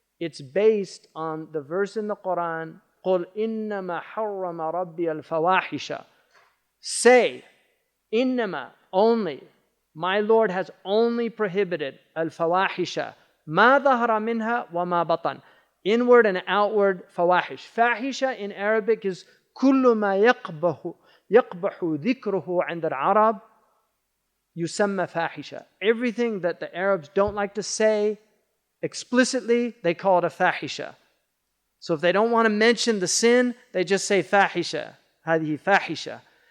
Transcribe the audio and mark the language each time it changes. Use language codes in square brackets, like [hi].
[en] It's based on the verse in the Quran, [ar] قُلْ إِنَّمَا حَرَّمَ رَبِّيَ الْفَوَاحِشَ. [en] Say, إِنَّمَا, only, my Lord has only prohibited al-fawahisha, [ar] ما ظهر منها وما بطن. [en] Inward and outward fawahish. Fahisha in Arabic is [ar] كل ما يقبح ذكره عند العرب يسمى فاحشة. [en] Everything that the Arabs don't like to say explicitly, they call it a fahisha. So if they don't want to mention the sin, they just say fahisha. هذه fahisha.